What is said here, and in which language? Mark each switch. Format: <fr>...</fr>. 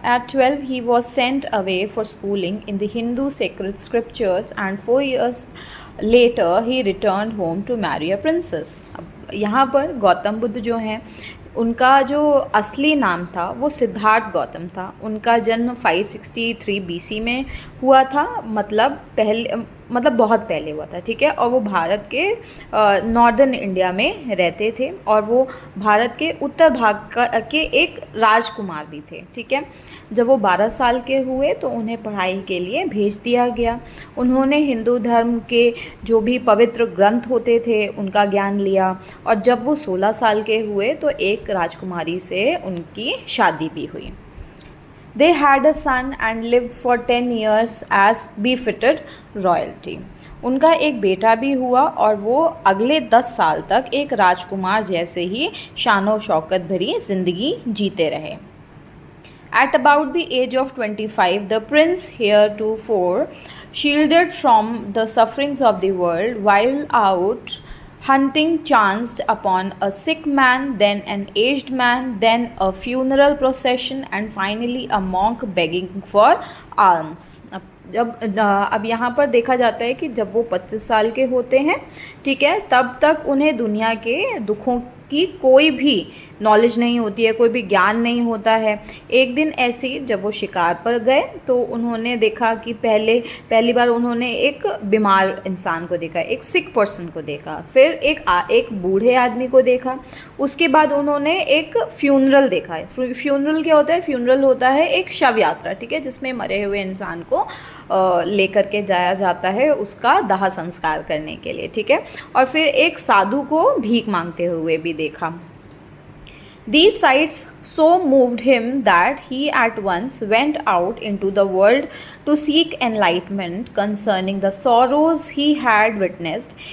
<en>At 12, he was sent away for schooling in the Hindu sacred scriptures, and 4 years later he returned home to marry a princess.</en> <hi>अब यहाँ पर गौतम बुद्ध जो हैं उनका जो असली नाम था वो सिद्धार्थ गौतम था। उनका जन्म 563 BC में हुआ था, मतलब बहुत पहले हुआ था। ठीक है, और वो भारत के नॉर्दर्न इंडिया में रहते थे और वो भारत के उत्तर भाग के एक राजकुमार भी थे। ठीक है, जब वो 12 साल के हुए तो उन्हें पढ़ाई के लिए भेज दिया गया। उन्होंने हिंदू धर्म के जो भी पवित्र ग्रंथ होते थे उनका ज्ञान लिया और जब वो 16 साल के हुए तो एक राजकुमारी से उनकी शादी भी हुई।</hi> <en>They had a son and lived for 10 years as befitted royalty.</en> <hi>उनका एक बेटा भी हुआ और वो अगले 10 साल तक एक राजकुमार जैसे ही शानो शौकत भरी जिंदगी जीते रहे।</hi> <en>At about the age of 25, the prince heretofore shielded from the sufferings of the world, while out hunting chanced upon a sick man, then an aged man, then a funeral procession, and finally a monk begging for alms.</en> <hi>अब यहाँ पर देखा जाता है कि जब वो 25 साल के होते हैं, ठीक है, तब तक उन्हें दुनिया के दुखों की कोई भी नॉलेज नहीं होती है, कोई भी ज्ञान नहीं होता है। एक दिन ऐसे ही जब वो शिकार पर गए तो उन्होंने देखा कि पहली बार उन्होंने एक बीमार इंसान को देखा, एक सिक पर्सन को देखा, फिर एक बूढ़े आदमी को देखा, उसके बाद उन्होंने एक फ्यूनरल देखा। फ्यूनरल क्या होता है? फ्यूनरल होता है एक शव यात्रा, ठीक है, जिसमें मरे हुए इंसान को लेकर के जाया जाता है उसका दाह संस्कार करने के लिए। ठीक है, और फिर एक साधु को भीख मांगते हुए भी देखा।</hi> <en>These sights so moved him that he at once went out into the world to seek enlightenment concerning the sorrows he had witnessed.</en>